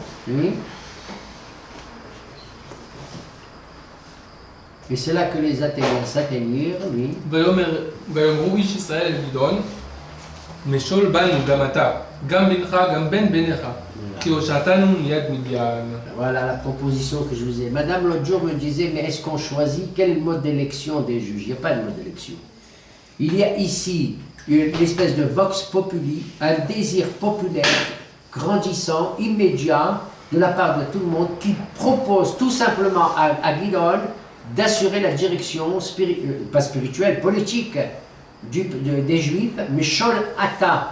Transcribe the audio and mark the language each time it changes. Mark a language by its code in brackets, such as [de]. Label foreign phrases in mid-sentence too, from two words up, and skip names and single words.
[fr] Oui. Et c'est là que les Athéniens s'atteignirent, oui. [he] ויאמרו איש ישראל אל גדעון, משול בנו גם אתה, גם בנך, גם בן בניך, כי הושעתנו מיד מדיין. [fr] Voilà la proposition que je vous ai. Madame l'autre jour me disait, mais est-ce qu'on choisit quel mode d'élection des juges? Il n'y a pas de mode d'élection. Il y a ici une espèce de vox populi, un désir populaire grandissant, immédiat, de la part de tout le monde, qui propose tout simplement à Gidon d'assurer la direction, pas spirituelle, politique des Juifs, mais [he] משול אתה.